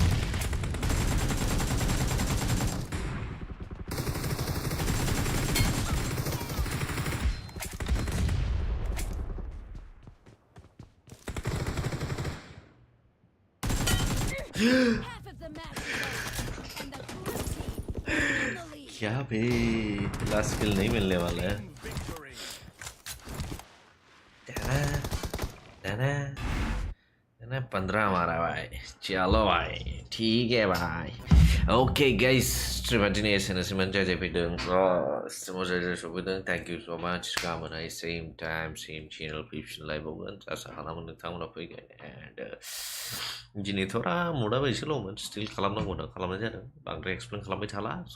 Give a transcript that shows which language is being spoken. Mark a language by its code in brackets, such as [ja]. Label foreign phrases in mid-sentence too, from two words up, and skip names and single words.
[en] Half of the match is over, and the blue team is in the lead. [hi] क्या भाई लास्ट किल नहीं मिलने वाला है [en] Team victory. [hi] दाना दाना मैंने 15 मारा भाई चलो भाई ठीक है भाई [en] okay guys stream [brx] दिनै एसेनोसैमोन जाय जाय फैदों स्ट्रीमाव जाय जाय सफैदों [en] thank you so much [brx] गाबोन [en] same time same channel [brx] फैफिनलायबावगोन आसा खालामो नोंथांमोना फैगोन एन्ड दिनैथ' मुडआबो एसे ल'मोन स्टिल खालामनांगौ खालामनाय जादों बांद्राय एक्सप्लेन खालामबाय थाला